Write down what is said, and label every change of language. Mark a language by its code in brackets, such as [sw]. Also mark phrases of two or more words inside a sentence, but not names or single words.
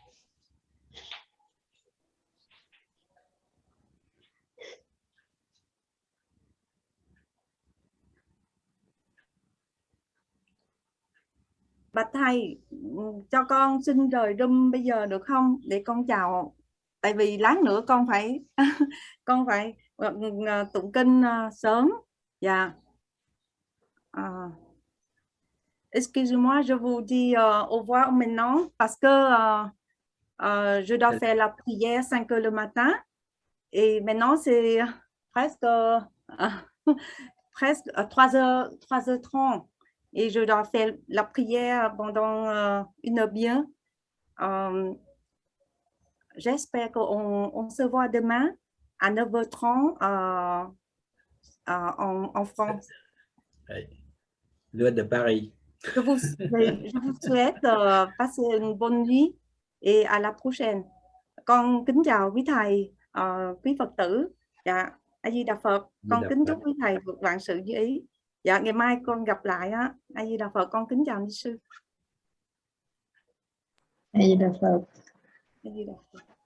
[vi] Bạch thầy, cho con xin rời room bây giờ được không? Để con chào. Tại vì lát nữa con phải con phải tụng kinh sớm. Dạ. [fr] Excusez-moi, je vous dis au revoir maintenant parce que je dois faire la prière 5 heures le matin et maintenant c'est presque 3h30 et je dois faire la prière pendant 1 heure bien. J'espère qu'on se voit demain à 9h30 en France. L'heure de Paris. Je vous souhaite passer une bonne nuit et à la prochaine. [vi] Con kính chào quý thầy, quý Phật tử. Dạ, A Di Đà Phật. Con kính chúc quý thầy vượt vạn sự như ý. Dạ, ngày mai con gặp lại á. A Di Đà Phật. Con kính chào ni sư. A Di Đà Phật. A Di Đà Phật.